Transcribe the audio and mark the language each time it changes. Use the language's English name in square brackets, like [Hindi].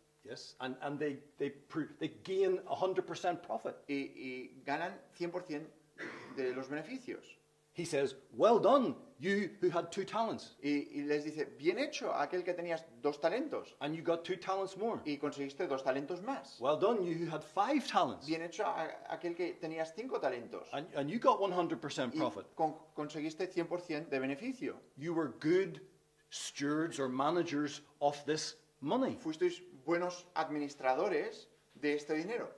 [English] yes, and they gain 100% profit. [Spanish] y ganan 100% de los beneficios. [English] He says, "Well done, you who had 2 talents, [Spanish] Y les dice, bien hecho aquel que tenías 2 talentos [English] and you got 2 talents more. [Spanish] y conseguiste 2 talentos más. [English] Well done, you who had 5 talents, [Spanish] Bien hecho aquel que tenías 5 talentos [English] and you got 100% [Spanish] y [English] profit. [Spanish] conseguiste 100% de beneficio. [English] You were good stewards or managers of this money. [Spanish] Fuisteis buenos administradores de este dinero.